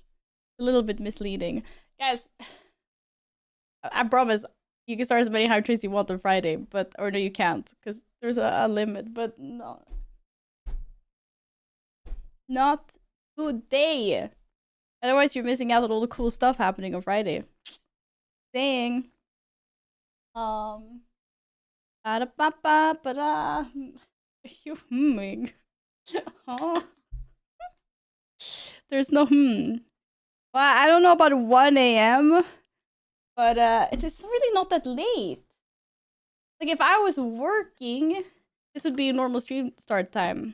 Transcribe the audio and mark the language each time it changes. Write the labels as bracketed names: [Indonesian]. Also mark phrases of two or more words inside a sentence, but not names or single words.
[English] A little bit misleading. Guys, I promise you can start as many hype trains you want on Friday, but or no, you can't because there's a limit. But no, not today. Otherwise, you're missing out on all the cool stuff happening on Friday. Dang. Ba-da-ba-ba-ba-da. You humming? Oh. There's no Well, I don't know about 1 a.m. But it's really not that late. Like if I was working, this would be a normal stream start time.